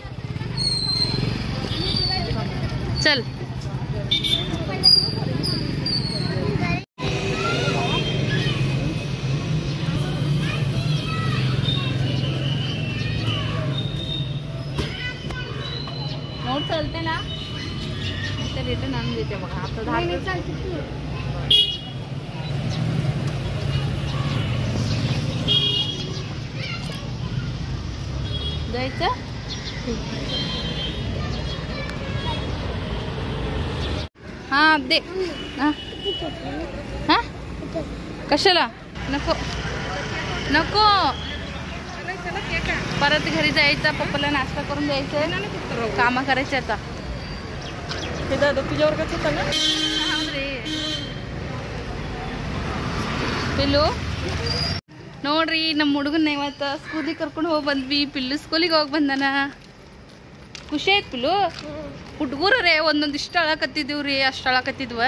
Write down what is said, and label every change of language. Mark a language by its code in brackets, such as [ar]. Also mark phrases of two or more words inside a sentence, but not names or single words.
[kn] ಚಲ್ ನೋಡ್ [mr] चलतेला रिटर्न आणून देते बघा. आता 10 जायचं. हा दे. हा कशाला? नको नको, परत घरी जायचं, पप्पाला नाश्ता करून द्यायचं, कामं करायचे आता. [kn] ಪಿಲ್ಲು ನೋಡ್ರಿ, ನಮ್ಮ ಹುಡುಗನ ಇವತ್ತು ಸ್ಕೂಲಿಗೆ ಕರ್ಕೊಂಡು ಹೋಗಿ ಬಂದ್ವಿ. ಪಿಲ್ಲು ಸ್ಕೂಲಿಗೆ ಹೋಗಿ ಬಂದಾನ. ಖುಷಿ ಆಯ್ತು ಪಿಲ್ಲು. ಹುಡುಗರೇ ಒಂದೊಂದು ಇಷ್ಟು ಅಳಕತ್ತಿದ್ದೀವಿ ರೀ, ಅಷ್ಟು ಅಳಕತ್ತಿದ್ವ.